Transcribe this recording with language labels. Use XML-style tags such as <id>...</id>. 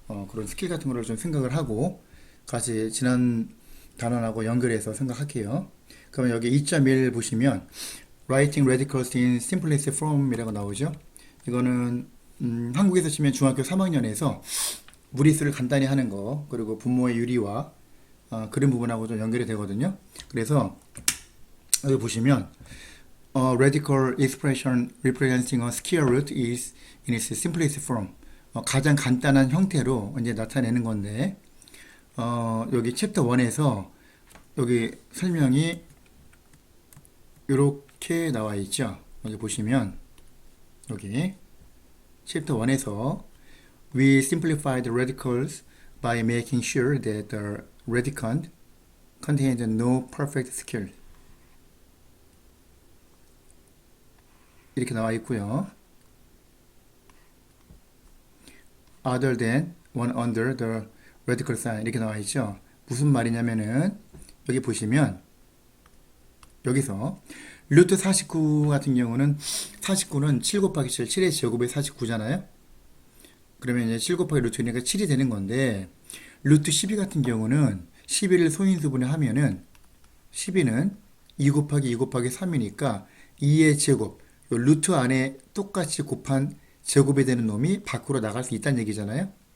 <ko>그런 스킬 같은 거를 좀 생각을 하고 같이 지난 단원하고 연결해서 생각할게요. 그러면 여기 2.1 보시면</ko> <en>Writing Radicals in Simplest Form</en> <ko>이라고 나오죠. 이거는 한국에서 치면 중학교 3학년에서 무리수를 간단히 하는 거 그리고 분모의 유리와 그런 부분하고 좀 연결이 되거든요. 그래서 여기 보시면</ko> <en>radical expression representing a square root is in its simplest form.</en> <ko>가장 간단한 형태로 이제 나타내는 건데 여기 챕터 1에서 여기 설명이 이렇게 나와 있죠. 여기 보시면 여기 챕터 1에서</ko> <en>We simplified the radicals by making sure that the radicand contains no perfect square.</en> <ko>이렇게 나와 있고요.</ko> <en>Other than one under the radical sign</en> <ko>이렇게 나와 있죠. 무슨 말이냐면은 여기 보시면 여기서 루트 49 같은 경우는 49는 7 곱하기 7, 7의 제곱이 49잖아요. 그러면 이제 7 곱하기 루트니까 7이 되는 건데 루트 12 같은 경우는 11을 소인수분해 하면은 12는 2 곱하기 2 곱하기 3이니까 2의 제곱 요 루트 안에 똑같이 곱한 제곱이 되는 놈이 밖으로 나갈 수 있다는 얘기잖아요.</ko>